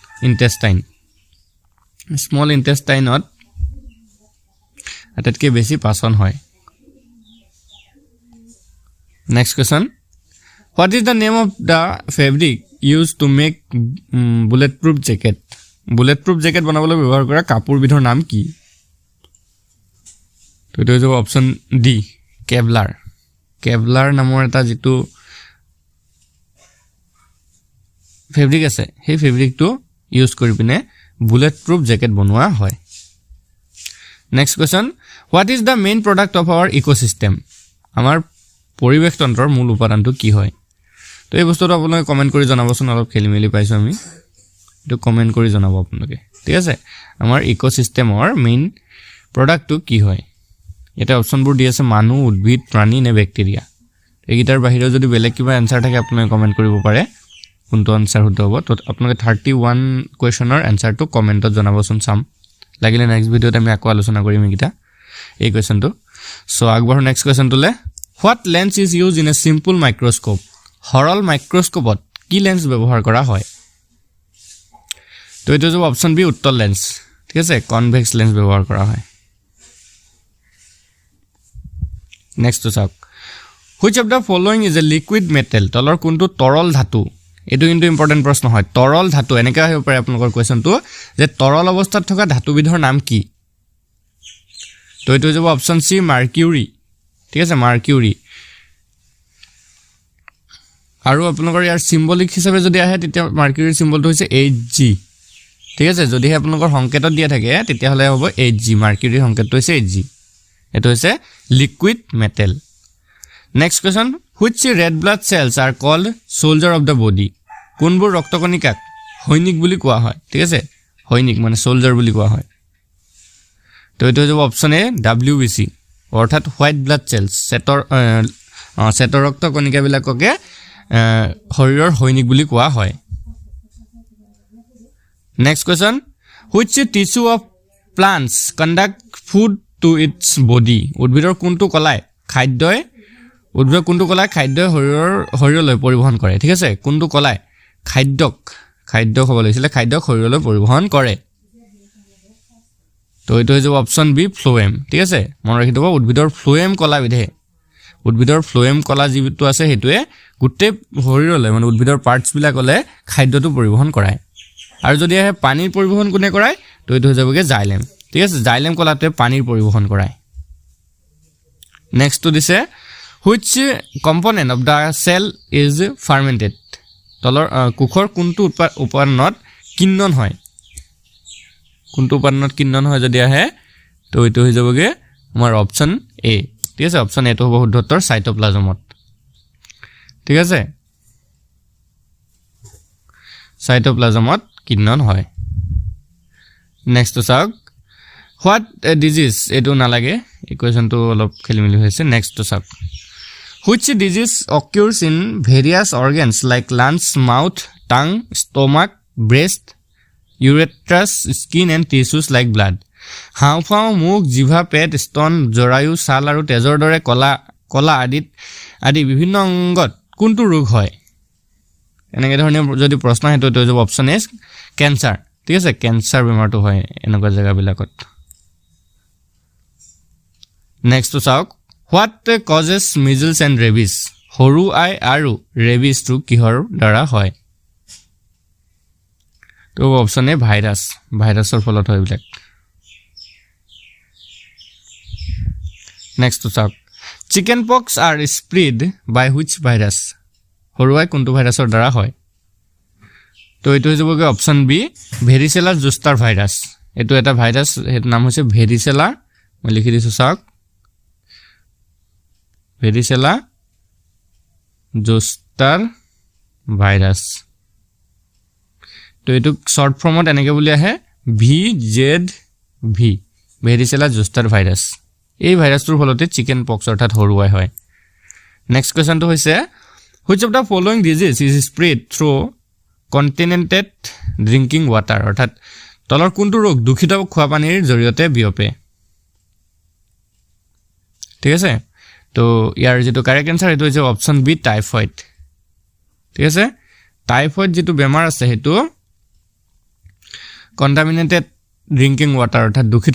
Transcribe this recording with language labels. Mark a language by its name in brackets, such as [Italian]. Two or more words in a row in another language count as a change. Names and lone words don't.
[Assamese] ইন্টেষ্টাইনত আটাইতকৈ বেছি পাচন হয় [English] next question what is the name of the fabric used to make bulletproof jacket bulletproof jacket [Assamese] বনাবলৈ ব্যৱহাৰ কৰা কাপোৰ বিধৰ নাম কি তো এটো হৈছে [English] option D [Assamese] কেভলাৰ নামৰ এটা যেটো ফেব্ৰিক আছে সেই ফেব্ৰিকটো ইউজ কৰি পিনে বুলেটপ্ৰুফ জেকেট বনোৱা হয় [English] next question what is the main product of our ecosystem [Assamese] আমাৰ পৰিৱেশ তন্ত্ৰৰ মূল উপাদানটো কি হয় তো এই বস্তুটো আপোনালোকে কমেন্ট কৰি জনাবচোন অলপ খেলিমেলি পাইছো আমি তো কমেন্ট কৰি জনাব আপোনালোকে ঠিক আছে আমাৰ ইকোসিস্টেমৰ মেইন প্ৰডাক্টটো কি হয় এটা অপচনবোৰ দি আছে মানুহ উদ্ভিদ প্ৰাণী নে ব্যাকটেৰিয়া এইগিটাৰ বাহিৰে যদি বেলেগ কিবা আনসাৰ থাকে আপোনালোকে কমেন্ট কৰিব পাৰে কোনটো আনসাৰ শুদ্ধ হ'ব তো আপোনালোকে 31 কোৱেশ্চনৰ আনসাৰটো কমেন্টত জনাবচোন চাম লাগিলে নেক্সট ভিডিওত আমি আকৌ আলোচনা কৰিম এইগিটা এই কোৱেশ্চনটো সো আগবাৰ নেক্সট কোৱেশ্চনটোলে [English] what lens is used in a simple microscope [Assamese] সৰল মাইক্ৰোস্কোপত কি লেন্স ব্যৱহাৰ কৰা হয় তো এটো হ'ব [English] option B [Assamese] উত্তল লেন্স ঠিক আছে [English] convex lens [Assamese] ব্যৱহাৰ কৰা হয় [English] next to [Assamese] চাওক [English] which of the following is a liquid metal [Assamese] তলৰ কোনটো তৰল ধাতু এটো কিন্তু ইম্পৰ্টেন্ট প্ৰশ্ন হয় তৰল ধাতু এনেকা হ'ব পাৰে আপোনালোকৰ কোৱেশ্চনটো যে তৰল অৱস্থাত থকা ধাতুবিধৰ নাম কি তো এটো হ'ব [English] option C [Assamese] মাৰ্কিউৰি ঠিক আছে মাৰ্কিউৰি আৰু আপোনালোকৰ ইয়াৰ সিম্বলিক হিচাপে যদি আহে তেতিয়া মাৰ্কিউৰিৰ সিম্বলটো হৈছে Hg ঠিক আছে যদি আপোনালোকৰ সংকেতত দিয়া থাকে তেতিয়া হলে হ'ব Hg মাৰ্কিউৰিৰ সংকেতটো হৈছে Hg এটো হৈছে [English] liquid metal next question which red blood cells are called soldier of the body [Assamese] কোনবোৰ ৰক্তকণিকাক হৈনিক বুলি কোৱা হয় ঠিক আছে হৈনিক মানে সোলজাৰ বুলি কোৱা হয় তো এইটো হ'ব [English] option A WBC [Assamese] অৰ্থাৎ [English] white blood cells [Assamese] শ্বেত ৰক্ত কণিকাবিলাককে শৰীৰৰ হৈনিক বুলি কোৱা হয় [English] next question which tissue of plants conduct food to its body [Assamese] উদ্ভিদৰ কোনটো কলাই খাদ্যই শৰীৰলৈ পৰিবহন কৰে ঠিক আছে কোনটো কলাই খাদ্য খাব লাগিছিলে খাদ্য শৰীৰলৈ পৰিবহন কৰে তো এইটো হৈছে [English] option B phloem [Assamese] ঠিক আছে মনত ৰাখি থব উদ্ভিদৰ ফ্লোএম কলাবিধে উদ্ভিদৰ ফ্লোএম কলা যিটো আছে হেতুৱে গুটে শৰীৰলৈ মানে উদ্ভিদৰ পাৰ্টছ বিলাকলে খাদ্যটো পৰিবহন কৰায় আৰু যদি আহে পানীৰ পৰিবহন কোনে কৰায় তো এইটো হৈ যাবগে জাইলেম ঠিক আছে জাইলেম কলাতে পানীৰ পৰিবহন কৰায় [English] next to [Assamese] দিছে [English] which component of the cell is fermented [Assamese] তলৰ কুখৰ কোনটো উপাদানত কিন্নন হয় কোনটো উপাদানত কিন্নন হয় যদি আহে তো এইটো হৈ যাবগে আমাৰ [English] option A [Assamese] ঠিক আছে অপচন এটো হ'ব শুদ্ধ উত্তৰ সাইটোপ্লাজমত ঠিক আছে সাইটোপ্লাজমত কিন্নন হয় নেক্সট চাওক [English] what disease [Assamese] এটো নালাগে ইকুৱেশ্যনটো অলপ খেলিমেলি হৈছে নেক্সট চাওক which [English] disease occurs in various organs like lungs mouth tongue stomach breast urethra skin and tissues like blood [Assamese] হাওঁফাওঁ মুখ জিভা পেট স্তন জৰায়ু ছাল আৰু তেজৰ দৰে কলা আদি বিভিন্ন অংগত কোনটো ৰোগ হয় এনেকৈ ধৰণে যদি প্ৰশ্ন হেতু তো যাব [English] option A cancer [Assamese] ঠিক আছে ক্যান্সাৰ বেমাৰটো হয় এনেকুৱা জায়গাবিলাকত নেক্সট চাওক [English] what causes measles and rabies [Assamese] হৰু আই আৰু ৰেবিস টো কিহৰ দ্বাৰা হয় তো [English] option A [Assamese] ভাইৰাছৰ ফলত হয় বিলাক নেক্সট চাওক [English] chicken pox are spread by which virus [Assamese] হৰু আই কোনটো ভাইৰাছৰ দ্বাৰা হয় তো এইটো হৈ যাবগে [English] option B varicella zoster virus [Assamese] এটো এটা ভাইৰাছ এর নাম হৈছে ভেৰিচেলা মই লিখি দিছো চাওক [English] varicella zoster virus [Assamese] তো এইটো শৰ্ট ফৰ্মত এনেকে বুলি আহে VZV [English] varicella zoster virus [Assamese] এই ভাইৰাছটোৰ ফলতে [English] chicken pox [Assamese] অৰ্থাৎ হৰুৱাই হয় নেক্সট কোৱেশ্চনটো হৈছে [English] which of the following disease is spread through contaminated drinking water [Assamese] অৰ্থাৎ তলৰ কোনটো ৰোগ দূষিত খোৱা পানীৰ জৰিয়তে বিয়পে ঠিক আছে তো ইয়াৰ যেটো [English] correct answer [Assamese] এটো হৈছে [English] option B typhoid [Assamese] ঠিক আছে টাইফয়েড যেটো বেমাৰ আছে হেতু [English] contaminated drinking water [Assamese] অৰ্থাৎ দূষিত